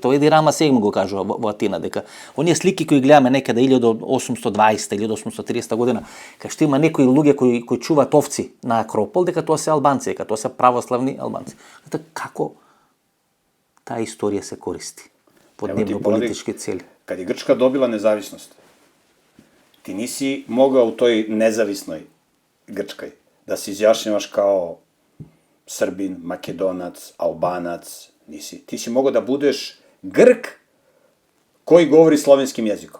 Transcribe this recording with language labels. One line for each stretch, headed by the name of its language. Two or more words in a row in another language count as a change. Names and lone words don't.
Macedonian: Тоа Еди Рама Сегм го кажува во Атина, дека оние слики кои гледаме некаде 1820 или 1830 година, кај што има некои луѓе кои чуваат овци на Акропол, дека тоа се албанци, дека тоа се православни албанци. Како таа историја се користи во дневно политички цели?
Serbian: Kad je Grčka dobila nezavisnost, ti nisi mogao u toj nezavisnoj Grčkoj da se izjašnjavaš kao Srbin, Makedonac, Albanac, nisi. Ti si mogao da budeš Grk koji govori slovenskim jezikom.